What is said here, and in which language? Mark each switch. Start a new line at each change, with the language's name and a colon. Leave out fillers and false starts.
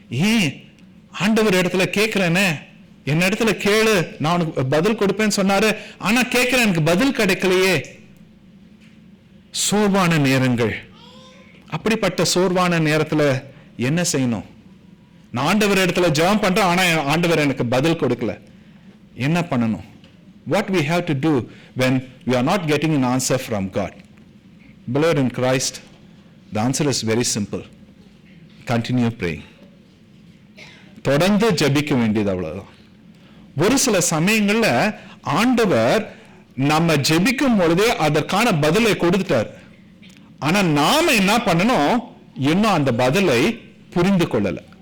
Tamil: ஏன் ஆண்டவர் இடத்துல கேட்கிறேனே, என் இடத்துல கேளு, நான் உனக்கு பதில் கொடுப்பேன்னு சொன்னாரு, ஆனா கேட்கிறேன், எனக்கு பதில் கிடைக்கலையே. சோர்வான நேரங்கள். அப்படிப்பட்ட சோர்வான நேரத்துல என்ன செய்யணும்? நான் ஆண்டவர் இடத்துல ஜெபம் பண்றேன், ஆனா ஆண்டவர் எனக்கு பதில் கொடுக்கல. என்ன பண்ணணும்?
English: What we have to do when we are not getting an answer from God? Beloved in Christ, the answer is very simple. Continue praying.
Tamil: தொடர்ந்து ஜெபிக்க வேண்டியது அவ்வளவுதான். ஒரு சில சமயங்கள்ல ஆண்டவர் நம்ம ஜெபிக்கும் பொழுதே அதற்கான பதிலை கொடுத்துட்டார். ஆனா நாம என்ன பண்ணணும்? இன்னும் அந்த பதிலை புரிந்து கொள்ளல.